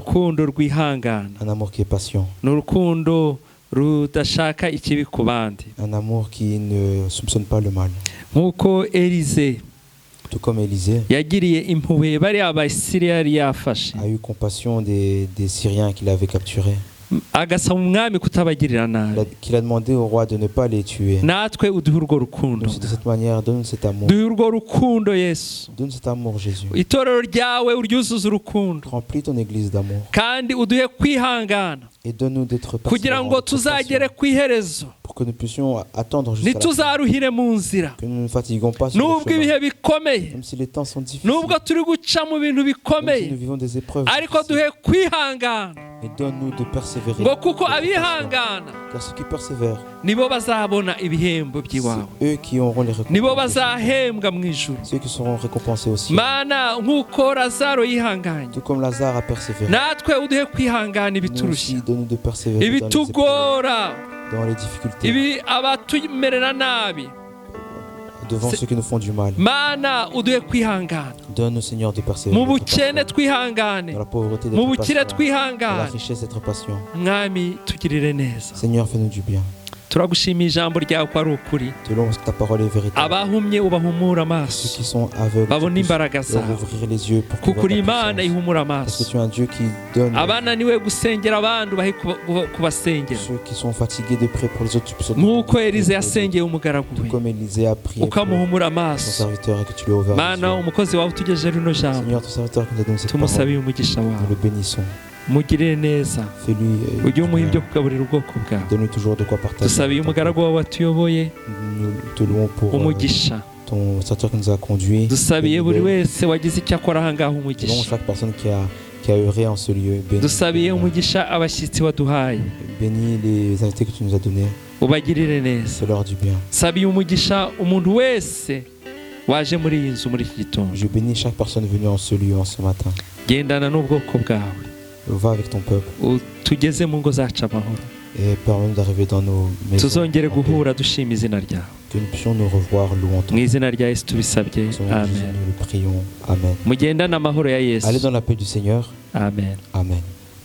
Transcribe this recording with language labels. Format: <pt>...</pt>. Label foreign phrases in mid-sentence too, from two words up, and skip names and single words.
<fr>Un amour qui est patient. Un amour qui ne soupçonne pas le mal. Tout comme Élisée a eu compassion des Syriens qu'il avait capturés.</fr> <rw>agasaba umwami kutabagirira nabi.</rw> <fr>Qu'il a demandé au roi de ne pas les tuer.</fr> <rw>natwe uduhe urwo rukundo.</rw> <fr>De cette manière, donne cet amour.</fr> <rw>duhe urwo rukundo Yesu.</rw> <fr>Donne cet amour, Jésus.</fr> <rw>itorero ryawe uryuzuze urukundo.</rw> <fr>Remplis ton église d'amour.</fr> <rw>kandi uduhe kwihangana.</rw> <fr>Et donne-nous d'être</fr> <rw>kugira ngo tuzagere ku iherezo.</rw> <fr>Pour que nous puissions attendre jusqu'à la fin.</fr> <rw>ntituzaruhire mu nzira.</rw> <fr>Que nous ne nous fatiguons pas sur le</fr> <rw>nubwo</rw> <fr>chemin.</fr> <rw>ibihe bikomeye.</rw> <fr>Même si les temps sont difficiles.</fr> <rw>nubwo turi guca mu bintu</rw> <fr>Même si</fr> <rw>bikomeye.</rw> <fr>nous vivons des épreuves</fr> <rw>ariko</rw> <fr>difficiles.</fr> <rw>duhe kwihangana.</rw> <fr>Et donne-nous de persévérer.</fr> <rw>ngo kuko abihangana</rw> <fr>Car ceux qui persévèrent,</fr> <rw>nibo bazabona ibihembo</rw> <fr>c'est</fr> <rw>by'iwawe.</rw> <fr>eux qui auront les</fr> <rw>nibo</rw> <fr>récompenses.</fr> <rw>bazahembwa mu ijuru.</rw> <fr>Ceux qui seront récompensés aussi.</fr> <rw>mana nk'uko lazaro yihanganye,</rw> <fr>Tout comme Lazare a persévéré.</fr> <rw>natwe uduhe kwihangana</rw> <fr>Nous</fr> <rw>ibiturushya,</rw> <fr>aussi, donne-nous de persévérer dans les épreuves,</fr> <rw>ibitugora,</rw> <fr>dans les difficultés,</fr> <rw>ibi abatumerera nabi.</rw> <fr>devant ceux qui nous font du mal.</fr> <rw>mana uduhe kwihangana,</rw> <fr>Donne-nous, Seigneur, de persévérer.</fr> <rw>mu</rw> <fr>d'être</fr> <rw>bukene</rw> <fr>patient.</fr> <rw>twihangane,</rw> <fr>Dans la pauvreté</fr> <rw>mu</rw> <fr>d'être</fr> <rw>bukire</rw> <fr>patient. Dans la</fr> <rw>twihangane.</rw> <fr>richesse d'être patient.</fr> <rw>mwami tugirire neza.</rw> <fr>Seigneur, fais-nous du bien.</fr> <rw>turagushimiye ijambo ryawe ko ari ukuri.</rw> <fr>Selon parce que ta parole est véritable.</fr> <rw>abahumye ubahumura</rw> <fr>Ceux</fr> <rw>amaso,</rw> <fr>qui sont aveugles,</fr> <rw>babone</rw> <fr>tu puisses</fr> <rw>imbaraga</rw> <fr>leur</fr> <rw>zawe,</rw> <fr>ouvrir les yeux pour</fr> <rw>kuko</rw> <fr>qu'ils</fr> <rw>uri</rw> <fr>voient ta</fr> <rw>imana</rw> <fr>puissance.</fr> <rw>ihumura</rw> <fr>Parce que</fr> <rw>amaso.</rw> <fr>tu es un Dieu qui donne.</fr> <rw>abananiwe gusengera abandi ubahe kubasengera,</rw> <fr>Ceux qui sont fatigués de prier pour les autres, tu puisses</fr> <rw>nk'uko Elize yasengeye umugaragu we,</rw> <fr>comme Élisée a prié pour</fr> <rw>ukamuhumura</rw> <fr>son</fr> <rw>amaso.</rw> <fr>serviteur et que tu lui as ouvert les</fr> <rw>mana</rw> <fr>yeux.</fr> <rw>umukozi wawe utugejeje rino jambo,</rw> <fr>Seigneur, ton serviteur qui nous a donné cette parole,</fr> <rw>tumusabiye umugisha</rw> <fr>nous</fr> <rw>wawe,</rw> <fr>le bénissons.</fr> <rw>mugirire neza,</rw> <fr>Fais-lui</fr> <rw>ujye umuha</rw> <fr>du</fr> <rw>ibyo</rw> <fr>bien.</fr> <rw>kugaburira ubwoko bwawe.</rw> <fr>Donne-nous toujours de quoi partager.</fr> <rw>dusabiye umugaragu wawe watuyoboye</rw> <fr>Nous te louons pour</fr> <rw>umugisha.</rw> <fr>ton serviteur qui nous a conduits.</fr> <rw>dusabiye buri</rw> <fr>Bénis</fr> <rw>wese wagize icyo akora ahangaha umugisha.</rw> <fr>chaque personne qui a œuvré en ce lieu.</fr> <rw>dusabiye umugisha abashyitsi waduhaye,</rw> <fr>Bénis les invités que tu nous as donnés.</fr> <rw>ubagirire neza.</rw> <fr>Fais-leur du bien.</fr> <rw>sabiye umugisha umuntu wese waje muri iyi nzu muri iki gitondo.</rw> <fr>Je bénis chaque personne venue en ce lieu en ce matin.</fr> <rw>gendana n'ubwoko bwawe,</rw> <fr>Va avec ton peuple</fr> <rw>tugeze mu ngo zacu amahoro,</rw> <fr>et permets-nous d'arriver dans nos maisons.</fr> <rw>tuzongere</rw> <fr>en paix.</fr> <rw>guhura dushima izina ryawe.</rw> <fr>Que nous puissions nous revoir louant ton</fr> <rw>mu</rw> <fr>nom.</fr> <rw>izina rya Yesu tubisabye,</rw> <fr>Au nom de Jésus,</fr> <rw>amen.</rw> <fr>nous le prions. Amen.</fr> <rw>mugendane amahoro ya Yesu,</rw> <fr>Allez dans la paix du Seigneur.</fr> <rw>amen.</rw> <fr>Amen.</fr>